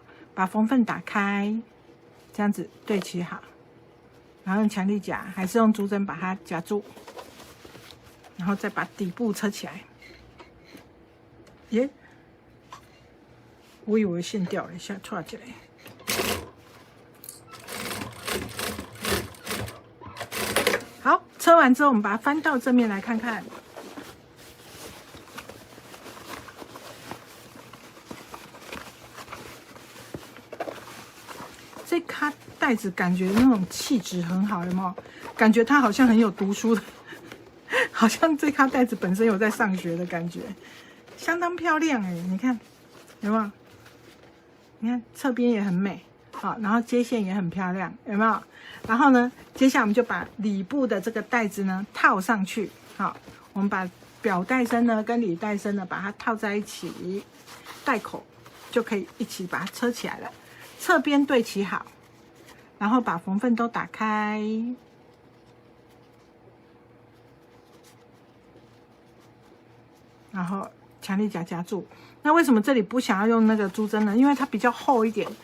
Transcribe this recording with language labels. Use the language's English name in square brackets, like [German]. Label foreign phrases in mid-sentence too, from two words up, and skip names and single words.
[Chinese] 把縫縫打開，這樣子對齊好，然後用強力夾還是用珠針把它夾住，然後再把底部車起來。耶，我以為線掉了一下，串起來。好，車完之後，我們把它翻到正面來看看。這卡袋子感覺那種氣質很好，有沒有？感覺它好像很有讀書的，好像這卡袋子本身有在上學的感覺，相當漂亮哎！你看有沒有？你看側邊也很美，好，然後接線也很漂亮，有沒有？然後呢，接下來我們就把裡部的這個帶子呢套上去，好，我們把表帶身呢跟裡帶身呢把它套在一起，帶口就可以一起把它車起來了。側邊對齊好，然後把縫縫都打開，然後強力夾夾住。那為什麼這裡不想要用那個珠針呢？因為它比較厚一點。